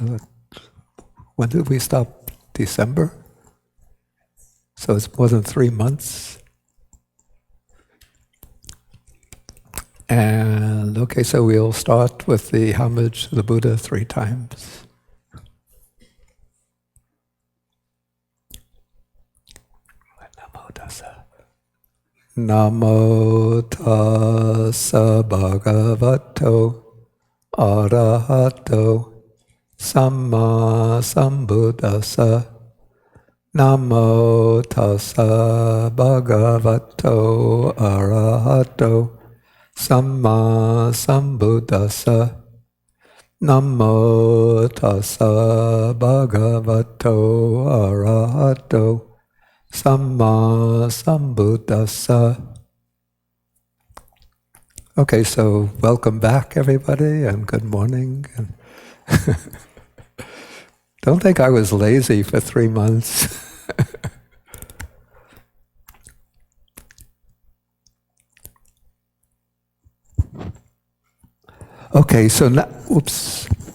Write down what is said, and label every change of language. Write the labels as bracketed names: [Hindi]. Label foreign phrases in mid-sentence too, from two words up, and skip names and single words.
[English] When did we stop? December? So it's more than 3 months. And okay, so we'll start with the homage to the Buddha 3 times. [Pali] Namo tassa. Namo tassa bhagavato arahato samma sambuddhassa. Namo tassa bhagavato arahato samma sambuddhassa. Namo tassa bhagavato arahato samma sambuddhassa. [English] Okay, so welcome back, everybody, and good morning. Don't think I was lazy for 3 months. Okay, so now, oops.